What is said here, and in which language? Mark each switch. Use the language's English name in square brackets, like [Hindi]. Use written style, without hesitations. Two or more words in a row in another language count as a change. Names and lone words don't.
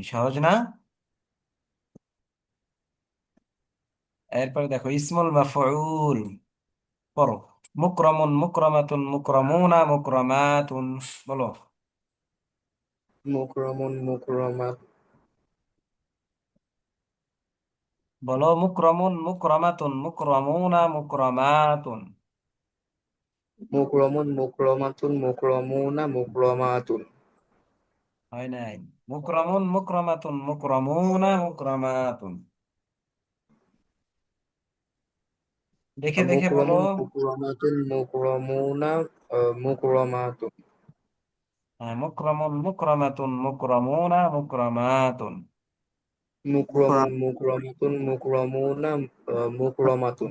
[Bangla] সহজ না? এরপরে দেখো [Arabic] اسم المفعول, [Bangla] পড়ো। [Arabic] مكرمٌ مكرمةٌ مكرمون مكرماتٌ. [Bangla] বলো। [Arabic] مكرمٌ مكرمة বলো مكرمٌ مكرمةٌ مكرمون مكرماتٌ. مكرمٌ مكرمةٌ مكرمون مكرماتٌ. [Bangla] হয় নাই। [Arabic] مكرمٌ مكرمةٌ مكرمون مكرماتٌ. [Bangla] দেখে দেখে বলো। [Arabic] مكرمٌ مكرمةٌ مكرمون مكرماتٌ. হ্যাঁ, مكرمٌ مكرمةٌ مكرمون مكرماتٌ. مكرمٌ مكرمةٌ مكرمون مكرماتٌ.